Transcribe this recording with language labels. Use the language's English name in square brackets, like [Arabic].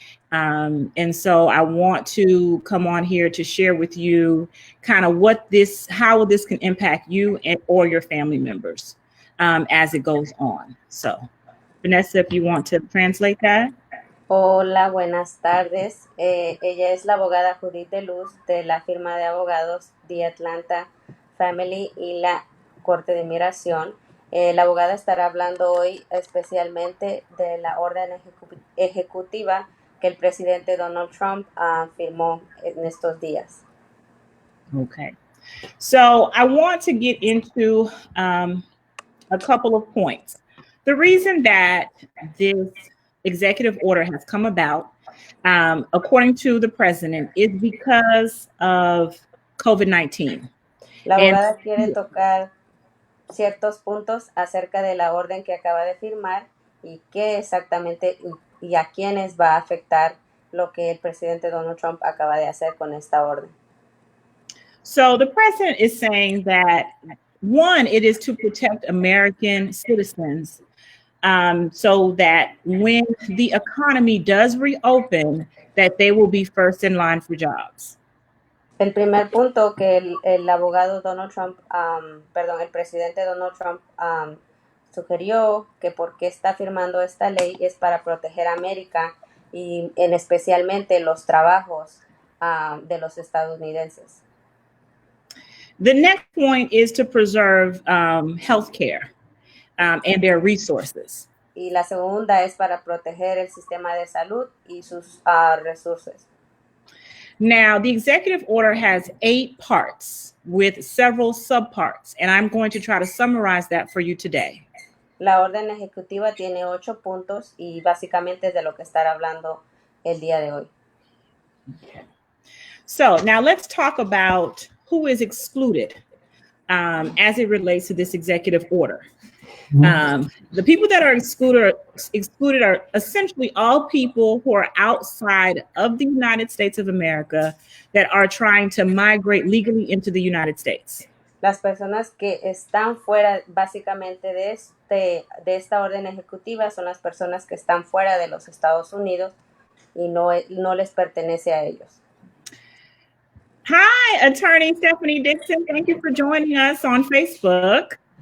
[English] And so I want to come on here to share with you kind of how this can impact you or your family members as it goes on. So Vanessa, if you want to translate that. [Spanish] Hola, buenas tardes. Ella es la abogada Judith de Luz de la firma de abogados The Atlanta Family y la Corte de Inmigración. La abogada estará hablando hoy especialmente de la orden ejecutiva que el presidente Donald Trump firmó en estos días. [English] Okay. So I want to get into a couple of points. The reason that this executive order has come about, according to the president, is because of COVID-19. [Spanish] La abogada quiere tocar ciertos puntos acerca de la orden que acaba de firmar y qué exactamente y a quiénes va a afectar lo que el presidente Donald Trump acaba de hacer con esta orden. [English] So the president is saying that, one, it is to protect American citizens so that when the economy does reopen, that they will be first in line for jobs. [Spanish] El primer punto que el abogado Donald Trump, el presidente Donald Trump sugirió que por qué está firmando esta ley es para proteger a América y en especialmente los trabajos de los estadounidenses. [English] The next point is to preserve healthcare and their resources. [Spanish] Y la segunda es para proteger el sistema de salud y sus recursos. [English] Now, the executive order has 8 parts with several subparts, and I'm going to try to summarize that for you today. [Spanish] La orden ejecutiva tiene 8 puntos y básicamente es de lo que estará hablando el día de hoy. [English] So now let's talk about who is excluded as it relates to this executive order. The people that are excluded are essentially all people who are outside of the United States of America that are trying to migrate legally into the United States. [Spanish] Las personas que están fuera básicamente de esta orden ejecutiva son las personas que están fuera de los Estados Unidos y no les pertenece a ellos. [English] Hi, Attorney Stephanie Dixon. Thank you for joining us on Facebook.